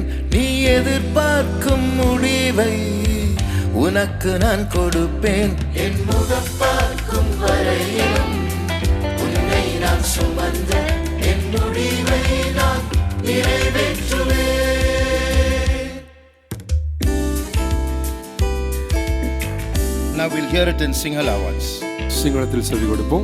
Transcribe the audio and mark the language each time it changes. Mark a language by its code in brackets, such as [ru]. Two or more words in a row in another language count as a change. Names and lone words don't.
[ta] நீ எதிர்பார்க்கும் முடிவை உனக்கு நான் கொடுப்பேன். என் முகம் பார்க்கும் வரையிலும் உன்னை நான் சுமந்து என் முடிவை நான் நிறைவேற்றுவேன். [en] Now we'll hear it in Sinhala voice. [ta] சிங்களத்தில் செவி கொடுப்போம்.